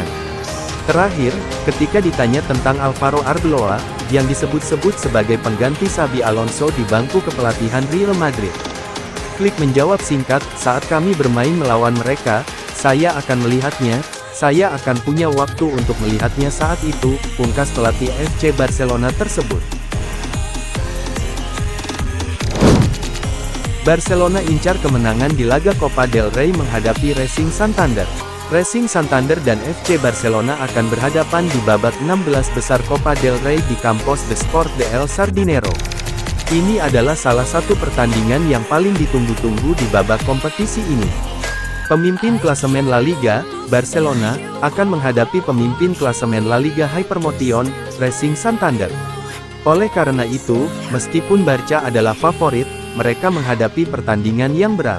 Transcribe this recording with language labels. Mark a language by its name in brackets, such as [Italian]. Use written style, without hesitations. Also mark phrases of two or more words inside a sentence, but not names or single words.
[Indonesian] Terakhir, ketika ditanya tentang Alvaro Arbeloa, yang disebut-sebut sebagai pengganti Xabi Alonso di bangku kepelatihan Real Madrid, Flick menjawab singkat, "Saat kami bermain melawan mereka, saya akan melihatnya. Saya akan punya waktu untuk melihatnya saat itu," pungkas pelatih FC Barcelona tersebut. Barcelona incar kemenangan di laga Copa del Rey menghadapi Racing Santander. Racing Santander dan FC Barcelona akan berhadapan di babak 16 besar Copa del Rey di Campos de Sport de El Sardinero. Ini adalah salah satu pertandingan yang paling ditunggu-tunggu di babak kompetisi ini. Pemimpin klasemen La Liga, Barcelona, akan menghadapi pemimpin klasemen La Liga Hypermotion, Racing Santander. Oleh karena itu, meskipun Barca adalah favorit, mereka menghadapi pertandingan yang berat.